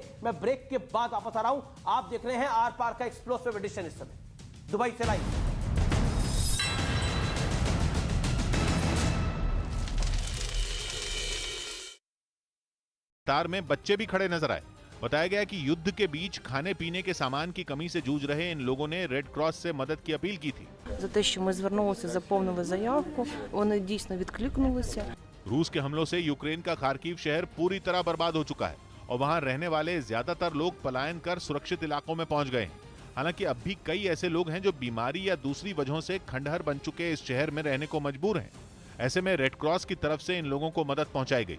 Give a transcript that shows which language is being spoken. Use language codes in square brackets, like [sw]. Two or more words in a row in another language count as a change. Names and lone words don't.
[hi] मैं ब्रेक के बाद वापस आ रहा हूं। आप देख रहे हैं आर पार का [en] explosive edition [hi] इस समय दुबई से लाइव। कतार में बच्चे भी खड़े नजर आए। बताया गया कि युद्ध के बीच खाने पीने के सामान की कमी से जूझ रहे इन लोगों ने रेड क्रॉस से मदद की अपील की थी। [uk] За те, що ми звернулися, заповнили заявку, вони дійсно відкликнулися. [hi] रूस के हमलों से यूक्रेन का खार्किव शहर पूरी तरह बर्बाद हो चुका है और वहां रहने वाले ज्यादातर लोग पलायन कर सुरक्षित इलाकों में पहुंच गए हैं। हालांकि अब भी कई ऐसे लोग हैं जो बीमारी या दूसरी वजहों से खंडहर बन चुके इस शहर में रहने को मजबूर हैं। ऐसे में रेड क्रॉस की तरफ से इन लोगों को मदद पहुंचाई गई।